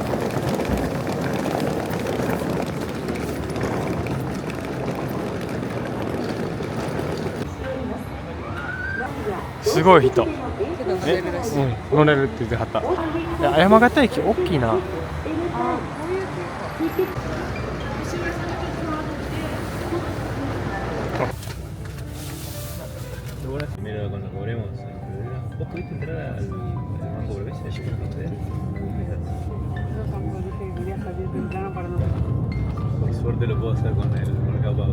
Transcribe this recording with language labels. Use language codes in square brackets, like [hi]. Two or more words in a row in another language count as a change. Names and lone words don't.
[ja] すごい人。けど乗れるらしい。乗れるって言ってはった。いや山形駅大きいな。ああ、こういうっていうか。 [es] Primero cuando cobremos, un poco viste entrar al banco Burguesa, yo creo que por suerte lo puedo hacer con el mercado pago.